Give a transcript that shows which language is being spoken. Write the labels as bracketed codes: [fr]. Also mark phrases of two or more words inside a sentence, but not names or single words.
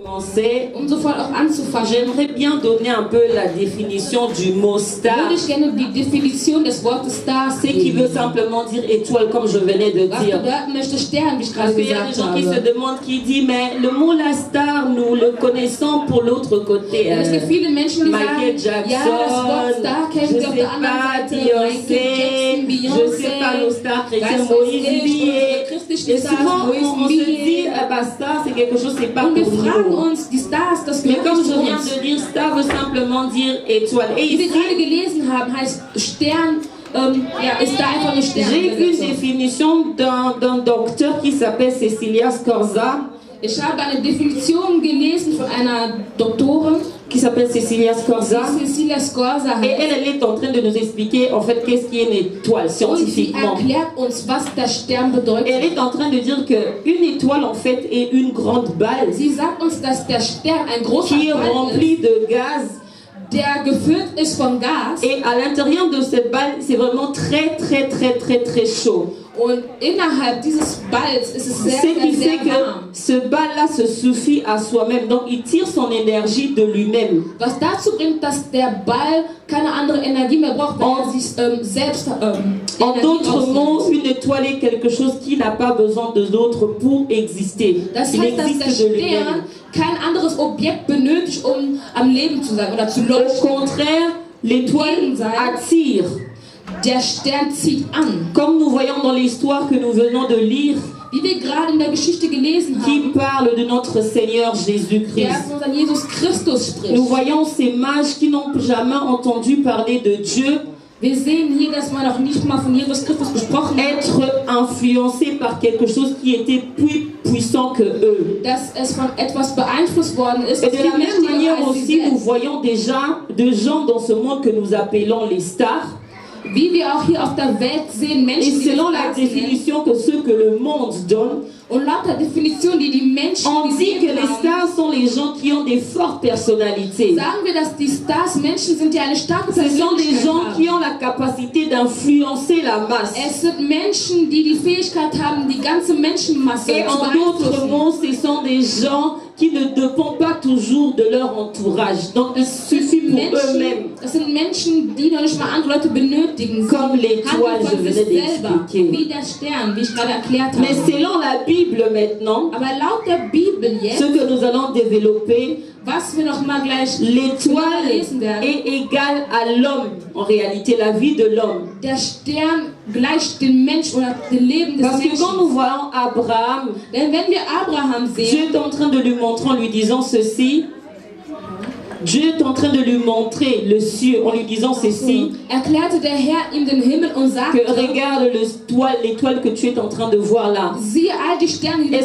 [fr] commencer, [de] sofort auch anzufangen, [fr] j'aimerais bien donner un peu la définition du mot star. [de] würde ich gerne die Definition des Wortes Stars [fr] C'est qui veut [de] geben. [fr] simplement dire étoile, comme je venais de [de] Was [fr] dire. [de] bedeuten möchte Stern, wie ich [fr] Parce [de] gerade [fr] qu'il y a des [de] gesagt [fr] gens qui se [de] habe. [fr] demandent, qui disent, mais le mot la star, nous le connaissons pour l'autre côté. [de] Und es gibt viele Menschen, die Michael sagen, Jackson, ja, das Wort Star [fr] je [de] kennen wir auf [fr] sais [de] der anderen [fr] pas, [de] Seite. [fr] Beyoncé, Michael je sais pas, nos stars Jackson, chrétiens, [de] weiß Moïse ich, Billet. unsere christlichen [fr] Et [de] Stars, [fr] souvent, on se Moïse dit, Billet. bah, star, c'est quelque chose, c'est pas [de] Und wir [fr] pour [de] fragen [fr] nous. [de] uns, die Stars, das [fr] Mais [de] gehört [fr] comme [de] nicht [fr] je [de] zu [fr] viens [de] uns. [fr] de dire, star veut simplement dire étoile. Et [de] Wie wir [fr] ici, [de] gerade gelesen haben, heißt Stern, ist da einfach eine [fr] j'ai vu une [de] Sternbesetzung. [fr] définition d'un docteur qui s'appelle Cecilia Scorza, [de] Ich habe eine Definition gelesen von einer Doktorin, [fr] qui s'appelle Cecilia Scorza. [de] die Cecilia Scorza [fr] Et [de] heißt. [fr] elle est en train de nous expliquer en fait qu'est-ce qui est une étoile [de] Und sie [fr] scientifiquement. [de] erklärt uns, was der Stern bedeutet. [fr] Elle est en train de dire qu'une étoile en fait est une grande balle [de] Sie sagt uns, dass der Stern ein großer [fr] qui est [de] Ball ist, [fr] remplie de gaz. [de] der gefüllt ist von Gas. [fr] Et à l'intérieur de cette balle, c'est vraiment très très très très très chaud. [de] Und innerhalb dieses Balls ist es sehr, [fr] Ce qui [de] sehr, [fr] fait [de] sehr warm. [fr] que ce bal-là se suffit à soi-même. Donc il tire son énergie de lui-même. [de] Was dazu bringt, dass der Ball keine andere Energie mehr braucht, weil er sich selbst [fr] En [de] Energie [fr] d'autres mots, [de] rausnimmt. [fr] une étoile est quelque chose qui n'a pas besoin de d'autres pour exister. [de] Das [fr] Il [de] heißt, dass der [fr] existe de lui-même. [de] Stern kein anderes Objekt benötigt, um am Leben zu sein oder zu [fr] Au [de] leuchten. [fr] contraire, l'étoile attire. [de] Der Stern zieht an. [fr] Comme nous voyons dans l'histoire que nous venons de lire, [de] Wie wir gerade in der Geschichte gelesen [fr] qui [de] haben, [fr] parle de notre Seigneur [de] der Jésus-Christ. von unserem Jesus Christus spricht. [fr] Nous voyons ces mages qui n'ont jamais entendu parler de Dieu [de] Wir sehen hier, dass man noch nicht mal von Jesus Christus gesprochen hat, [fr] être influencés par quelque chose qui était plus puissant que eux. [de] dass es von etwas beeinflusst worden ist, [fr] Et [de] das [fr] de la [de] viel [fr] même manière [de] mächtiger als sie [fr] aussi, nous [de] selbst. [fr] voyons déjà de gens dans ce monde que nous appelons les stars. [de] Wie wir auch hier auf der Welt sehen, [fr] Et [de] Menschen, die [fr] selon la [de] Stars sind. [fr] définition que ce que le monde donne, [de] Und laut der Definition, die die Menschen [fr] on dit que [de] gegeben [fr] les [de] haben, [fr] stars sont les gens qui ont des fortes personnalités. [de] sagen wir, dass die Stars Menschen sind, die eine starke [fr] Ce sont des [de] Persönlichkeit [fr] gens qui [de] haben. [fr] ont la capacité d'influencer la masse. [de] Es sind Menschen, die die Fähigkeit haben, die ganze Menschenmasse [fr] Et [de] zu [fr] en d'autres [de] beeinflussen. [fr] mots, ce sont des gens qui ne dépendent pas toujours de leur entourage. Donc, il suffit pour eux-mêmes. [de] Das sind Menschen, die noch nicht mal andere Leute benötigen. Sie [fr] Comme l'étoile, [de] handeln [fr] je [de] von [fr] venais [de] sich selber, [fr] d'expliquer. [de] wie der Stern, wie ich gerade erklärt [fr] Mais [de] habe. [fr] selon la Bible maintenant, [de] Aber laut der Bibel [fr] ce [de] jetzt, [fr] que nous allons développer, [de] was wir noch mal gleich [fr] l'étoile [de] lesen werden, [fr] est égale à l'homme, en réalité, la vie de l'homme. [de] der Stern gleicht dem Menschen oder dem Leben des [fr] Parce que quand [de] Menschen. [fr] nous voyons Abraham, [de] Denn wenn wir Abraham [fr] Dieu [de] sehen, [fr] est en train de lui montrer en lui disant ceci. Dieu est en train de lui montrer le ciel en lui disant ceci, [de] erklärte der Herr ihm den Himmel und [fr] que [de] sagte, [fr] regarde l'étoile que tu es en train de voir là. [de] siehe all die Sterne, die du